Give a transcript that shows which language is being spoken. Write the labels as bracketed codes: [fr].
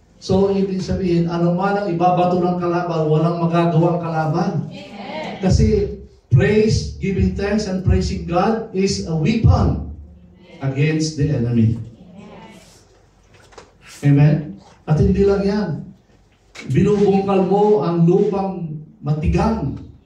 [tl] So, ibig sabihin, ano man ang ibabato ng kalaban, walang magagawang kalaban. [en] Kasi praise, giving thanks, and praising God is a weapon against the enemy. [tl] Amen? At hindi lang yan. Binubungkal mo ang lupang matigang.